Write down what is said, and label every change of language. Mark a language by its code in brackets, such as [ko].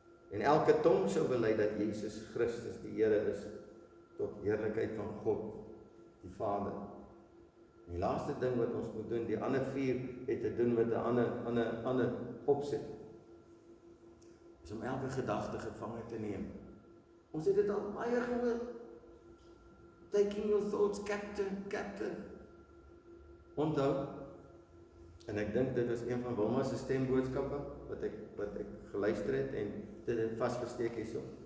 [af] En elke tong sou bely dat Jesus Christus die Here is, tot heerlikheid van God die Vader. En die laaste ding wat ons moet doen, die ander 4 het te doen met 'n ander opset, is om elke gedagte gevange te neem. Ons het dit al baie gehoor. [en] Taking your thoughts captive. [af] Onthou, en ek dink dit is een van Wilma se stemboodskappe wat ek geluister het en dit het vasgesteek hierso.